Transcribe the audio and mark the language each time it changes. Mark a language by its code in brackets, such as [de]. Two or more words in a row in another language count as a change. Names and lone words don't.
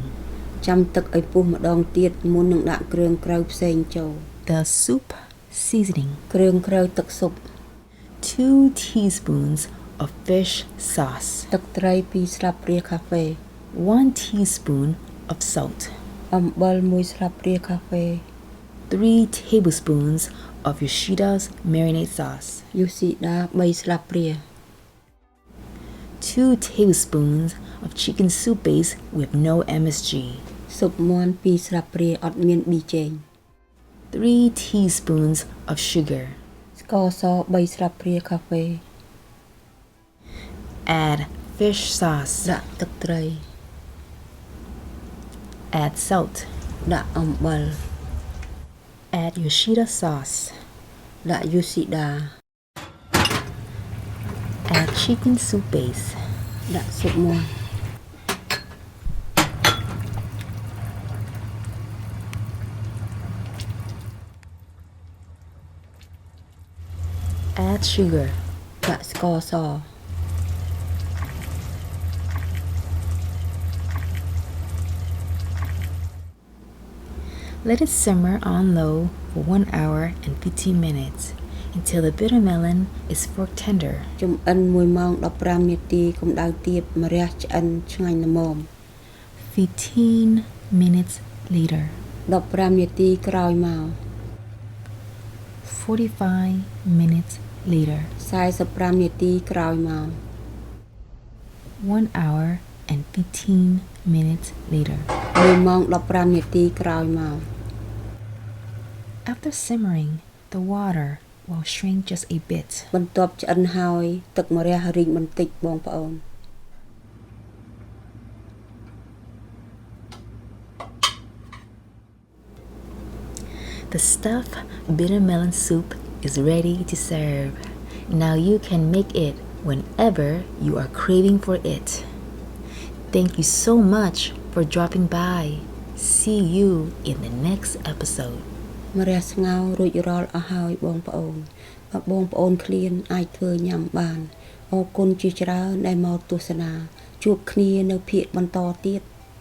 [km] ចាំទឹកឲ្យពុះម្ដងទៀតមុននឹងដាក់គ្រឿងក្រៅផ្សេងចូល [en] The soup seasoning. [km] គ្រឿងក្រៅទឹកស៊ុប [en] 2 teaspoons of fish sauce. [km] ទឹកត្រី2ស្លាបព្រាកាហ្វេ [en] 1 teaspoon of salt. [km] អំបិល1ស្លាបព្រាកាហ្វេ [en] 3 tablespoons of Yoshida's marinade sauce. [km] យូស៊ីដា3ស្លាបព្រា [en] 2 tablespoons of chicken soup base with no MSG. [km] ស៊ុបមាន់2ស្លាបព្រាអត់មានប៊ីចេង [en] 3 teaspoons of sugar. [km] ស្ករស3ស្លាបព្រាកាហ្វេ [en] Add fish sauce. [km] ដាក់ទឹកត្រី [en] Add salt. [km] ដាក់អំបិល [en] Add Yoshida sauce. [km] ដាក់យូស៊ីដា [en] Add chicken soup base. [km] ដាក់ស៊ុបមាន់ [en] Add sugar. [km] ដាក់ស្ករស [en] Let it simmer on low for 1 hour and 15 minutes until the bitter melon is fork tender. [km] ចំអិន1ម៉ោង15នាទីកម្ដៅទាបម្រះឆ្អិនឆ្ងាញ់ល្មម [en] 15 minutes later. [km] 15នាទីក្រោយមក [en] 45 minutes later. [km] 45 នាទីក្រោយមក [en] 1 hour and 15 minutes later. [km] 1 ម៉ោង15នាទីក្រោយមក [en] After simmering, the water will shrink just a bit. [km] បន្ទាប់ឆ្អិនហើយទឹកម្រះរីកបន្តិចបងប្អូន [en] The stuffed bitter melon soup is ready to serve. Now you can make it whenever you are craving for it. Thank you so much for dropping by. See you in the next episode. [km] ម្រះស្ងោររួចរាល់អស់ហើយបងប្អូនបើបងប្អូនឃ្លានអាចធ្វើញ៉ាំបានអរគុណជាច្រើនដែលមកទស្សនាជួបគ្នានៅភាគបន្តទៀត